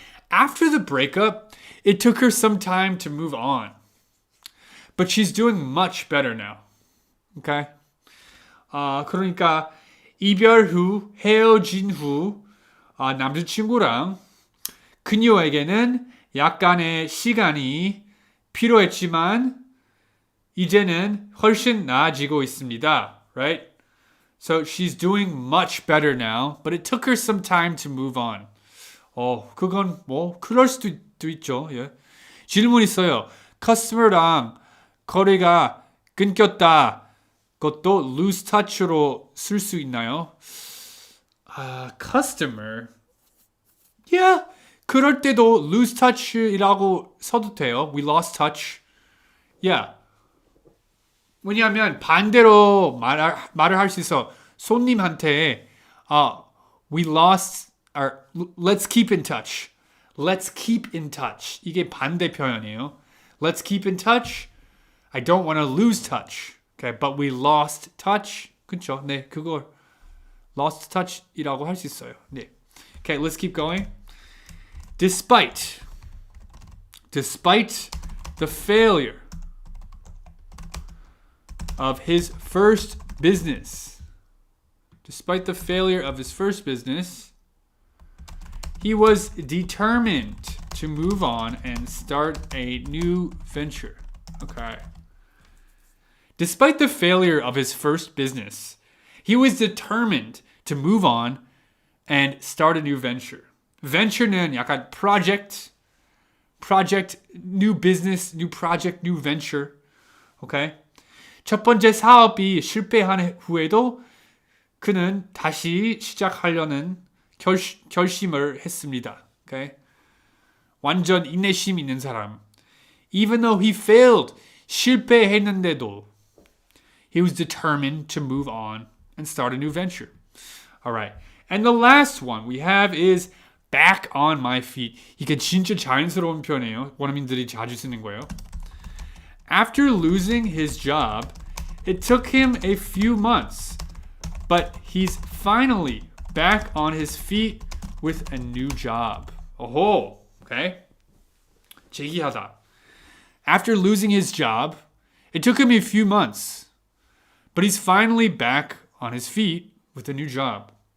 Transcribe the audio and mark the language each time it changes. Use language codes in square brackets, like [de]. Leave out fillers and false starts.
[en] After the breakup, it took her some time to move on, but she's doing much better now. Okay? [ko] 그러니까 이별 후, 헤어진 후 남자친구랑 그녀에게는 약간의 시간이 필요했지만 이제는 훨씬 나아지고 있습니다. [en] Right? So she's doing much better now, but it took her some time to move on. [ko] 그건 그럴 수도 있죠. 예. 질문 있어요. 커스터머랑 거래가 끊겼다. 그것도 [en] lose touch [ko] 로 쓸 수 있나요? Customer. [en] Yeah. [ko] 그럴 때도 [en] lose touch [ko] 이라고 써도 돼요. [en] We lost touch. Yeah. [ko] 왜냐하면 반대로 말을 할 수 있어. 손님한테 [en] we lost or let's keep in touch. Let's keep in touch. [ko] 이게 반대 표현이에요. [en] Let's keep in touch. I don't want to lose touch. Okay, but we lost touch. [ko] 그렇죠? 네, 그걸 [en] lost touch [ko] 이라고 할 수 있어요. [en] 네. Okay, let's keep going. Despite the failure of his first business. Despite the failure of his first business, he was determined to move on and start a new venture. Okay. Despite the failure of his first business, he was determined to move on and start a new venture. Venture는 약간 project, new business, new project, new venture. Okay? [ko] 첫 번째 사업이 실패한 후에도 그는 다시 시작하려는 결심을 했습니다. Okay? 완전 인내심 있는 사람. [en] Even though he failed, [ko] 실패했는데도 [en] he was determined to move on and start a new venture. All right. And the last one we have is back on my feet. [ko] 이게 진짜 자연스러운 표현이에요. 원어민들이 자주 쓰는 거예요. [en] After losing his job, it took him a few months, but he's finally back on his feet with a new job. Oh, okay. [ko] 제기하다. [en] After losing his job, it took him a few months, but he's finally back on his feet with a new job.